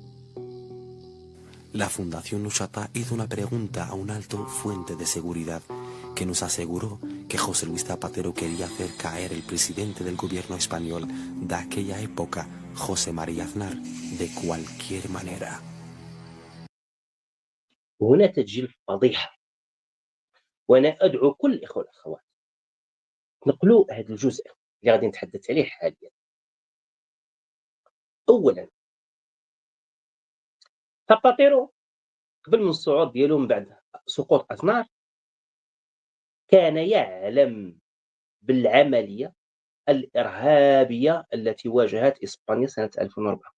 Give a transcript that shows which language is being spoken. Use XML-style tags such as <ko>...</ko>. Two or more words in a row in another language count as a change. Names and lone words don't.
<es>La Fundación Ushata hizo una pregunta a un alto fuente de seguridad que nos aseguró que José Luis Zapatero quería hacer caer el presidente del gobierno español de aquella época, José María Aznar, de cualquier manera.</es> <ar>وهنا تجي الفضيحة، وأنا أدعو كل الإخوة والأخوات نقلوا هذا الجزء اللي غادي نتحدث عليه حاليا. أولا، ساباتيرو قبل من الصعود ديالو من بعد سقوط أزنار كان يعلم بالعملية الإرهابية التي واجهت إسبانيا سنة 2004.</ar>